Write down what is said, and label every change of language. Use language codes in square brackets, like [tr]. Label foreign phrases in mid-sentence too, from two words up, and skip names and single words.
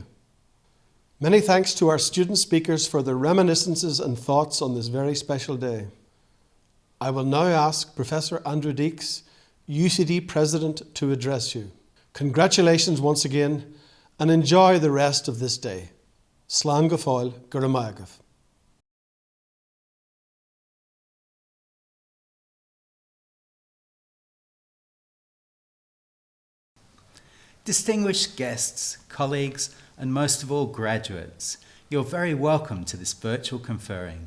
[en] Many thanks to our student speakers for their reminiscences and thoughts on this very special day. I will now ask Professor Andrew Deeks, UCD President, to address you. Congratulations once again, and enjoy the rest of this day. [ga] Slán go fáil, go raibh maith agaibh. [en] Distinguished guests, colleagues, and most of all graduates, you're very welcome to this virtual conferring.